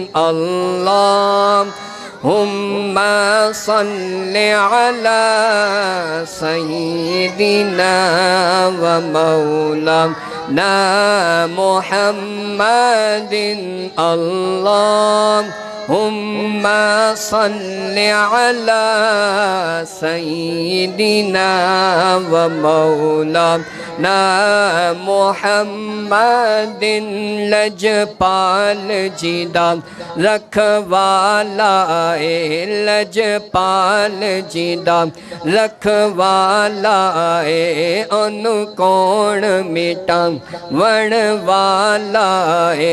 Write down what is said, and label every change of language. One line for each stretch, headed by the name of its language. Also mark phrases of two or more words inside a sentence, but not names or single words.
Arabic: اللهم صل على سيدنا ومولانا محمد. اللهم صل على سيدنا ومولانا محمد.
Punjabi: ਲਜਪਾਲ ਜਿਦਾ ਰਖਵਾਲਾ ਏ, ਲਜਪਾਲ ਜਿਦਾ ਰਖਵਾਲਾ ਏ, ਓਨੂ ਕੌਣ ਮਿਟਾ ਵਣ ਵਾਲਾ ਏ।